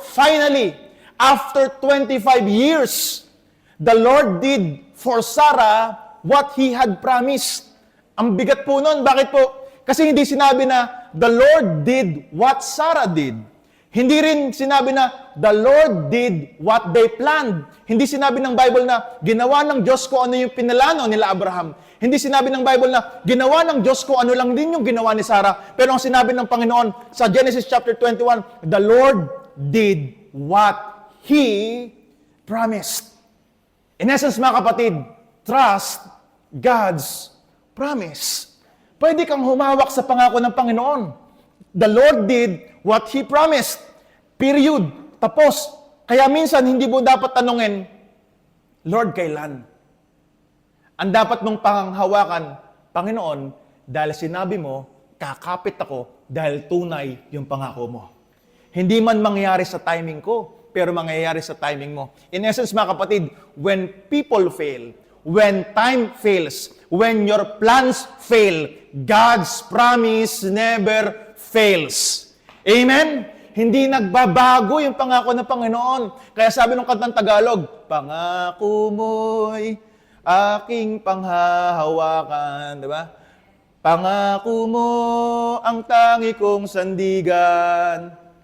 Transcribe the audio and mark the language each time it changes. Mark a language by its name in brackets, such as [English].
[English] Finally, after 25 years, the Lord did for Sarah what He had promised. [Filipino] Ang bigat po nun. Bakit po? Kasi hindi sinabi na, [English] the Lord did what Sarah did. [Filipino] Hindi rin sinabi na, [English] the Lord did what they planned. [Filipino] Hindi sinabi ng Bible na, ginawa ng Diyos ko ano yung pinalano nila Abraham. Hindi sinabi ng Bible na, ginawa ng Diyos ko ano lang din yung ginawa ni Sarah. Pero ang sinabi ng Panginoon sa Genesis chapter 21, [English] the Lord did what He promised. In essence, [Filipino] mga kapatid, [English] trust God's promise. [Filipino] Pwede kang humawak sa pangako ng Panginoon. [English] The Lord did what He promised. [Filipino] Period. Tapos. Kaya minsan, hindi mo dapat tanungin, Lord, kailan? Ang dapat mong panghawakan, Panginoon, dahil sinabi mo, kakapit ako dahil tunay yung pangako mo. Hindi man mangyayari sa timing ko, pero mangyayari sa timing mo. [English] In essence, [Filipino] mga kapatid, [English] when people fail, when time fails, when your plans fail, God's promise never fails. Amen? [Filipino] Hindi nagbabago yung pangako ng Panginoon. Kaya sabi ng kantang Tagalog, pangako mo'y aking panghahawakan. Diba? Pangako mo ang tangi kong sandigan.